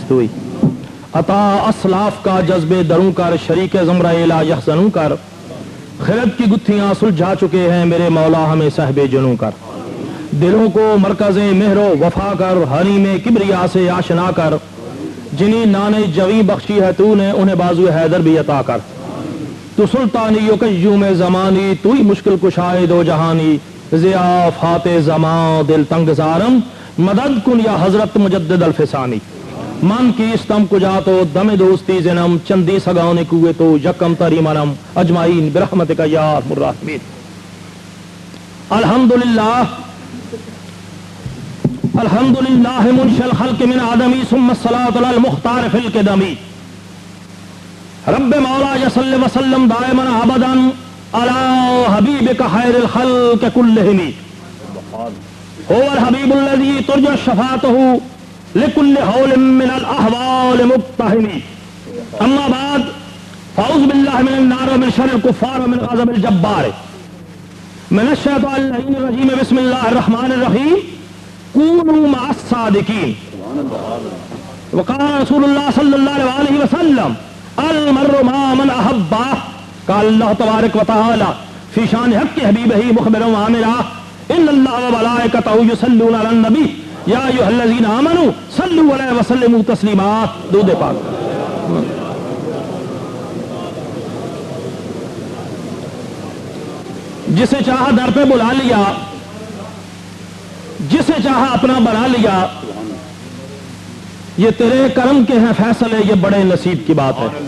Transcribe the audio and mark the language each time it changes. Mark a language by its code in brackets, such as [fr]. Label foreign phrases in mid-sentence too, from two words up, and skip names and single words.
[ur] تو ہی، عطا اسلاف کا جذبے دروں کر، شریک زمرہ لا یحزنوں کر، خرد کی گتھیاں سلجھا چکے ہیں میرے مولا ہمیں صاحب جنوں کر، دلوں کو مرکز مہر و وفا کر، حریم کبریا سے آشنا کر، جنہیں نانے جویں بخشی ہے تو نے انہیں بازو حیدر بھی عطا کر، تو سلطانی و قیوم زمانی، [fa] تو ہی مشکل کشائے دو جہانی، ضیاء فاتح زمان دل تنگ زارم، مدد کن یا حضرت مجدد الفسانی، من کی استم کجا تو دم دوستی زنم، چندی سگانے کوئے تو یکم تری منم، [ar] اجمعین برحمتک یا ارحم الراحمین۔ الحمدللہ الحمدللہ منشی الخلق من آدمی ثم الصلاة علی المختار فی القدمی، رب مولا صلی وسلم دائما ابدا علی حبیبک خیر الخلق کلہم، هو الحبیب الذی ترجى شفاعته لكل حول من الاحوال مقتحم، اما بعد فاعوذ باللہ من النار ومن شر الکفار ومن غضب الجبار، من الشیطان اللعین الرجیم، بسم اللہ الرحمن الرحیم، کونوا مع الصادقین، وقال رسول اللہ صلی اللہ علیہ وسلم المرء مع من احبہ، قال اللہ تبارک و تعالی فی شان حق حبیبہ مخبرا وعامرا ان اللہ وملائکتہ یصلون علی النبی یا ایھا الذین آمنوا صلوا علیہ وسلموا تسلیما، [ur] درود پاک۔ جسے چاہا در پہ بلا لیا، جسے چاہا اپنا بنا لیا، یہ تیرے کرم کے ہیں فیصلے، یہ بڑے نصیب کی بات ہے۔